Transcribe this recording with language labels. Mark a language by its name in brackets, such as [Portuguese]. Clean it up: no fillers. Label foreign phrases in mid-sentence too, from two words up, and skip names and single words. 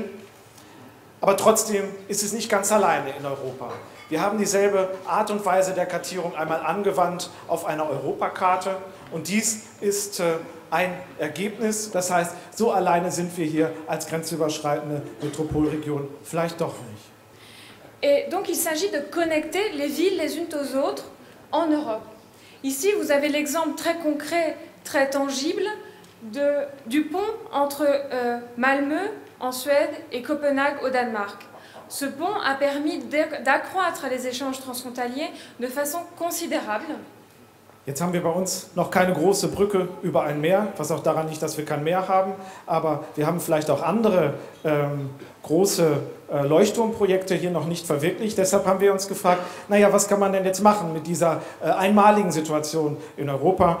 [German] Aber trotzdem ist es nicht ganz alleine in Europa. Wir haben dieselbe Art und Weise der Kartierung einmal angewandt auf einer Europakarte und dies ist ein Ergebnis. Das heißt, so alleine sind wir hier als grenzüberschreitende Metropolregion vielleicht doch nicht. [French] Et donc il s'agit de connecter les villes les unes aux autres en Europe. Ici, vous avez l'exemple très concret, très tangible du pont entre Malmö en Suède et Copenhague au Danemark. Ce pont a permis d'accroître les échanges transfrontaliers de façon considérable. [German] Jetzt haben wir bei uns noch keine große Brücke über ein Meer, was auch daran liegt, dass wir kein Meer haben, aber wir haben vielleicht auch andere große Leuchtturmprojekte hier noch nicht verwirklicht. Deshalb haben wir uns gefragt, naja, was kann man denn jetzt machen mit dieser einmaligen Situation in Europa?